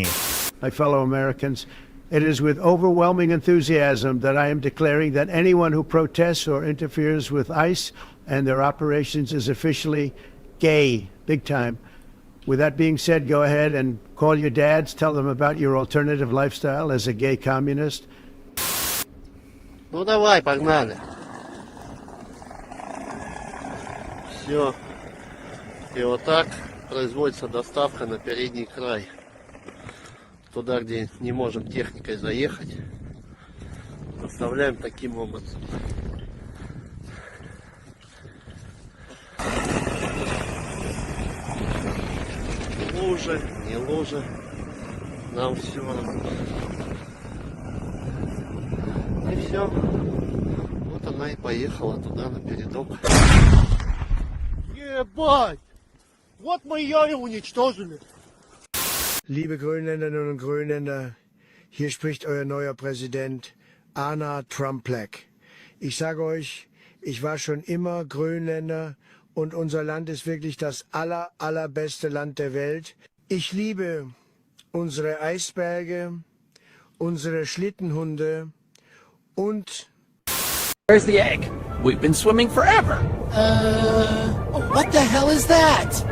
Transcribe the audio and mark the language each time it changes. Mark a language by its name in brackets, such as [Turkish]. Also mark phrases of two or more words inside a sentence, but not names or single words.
[English] My fellow Americans, it is with overwhelming enthusiasm that I am declaring that anyone who protests or interferes with ICE and their operations is officially gay, big time. With that being said, go ahead and call your dads, tell them about your alternative lifestyle as a gay communist. [Russian] Ну давай, погнали. Все. И вот так производится доставка на передний край. Туда, где не можем техникой заехать. Доставляем таким образом. Лужа, не лужа. Нам все равно. И все. Вот она и поехала туда на передок. Ебать! Вот мы ее и уничтожили. [German] Liebe Grönländerinnen und Grönländer, hier spricht euer neuer Präsident, Anna Trump-Black. Ich sage euch, ich war schon immer Grönländer und unser Land ist wirklich das allerbeste Land der Welt. Ich liebe unsere Eisberge, unsere Schlittenhunde und... [English] Where's the egg? We've been swimming forever. What the hell is that?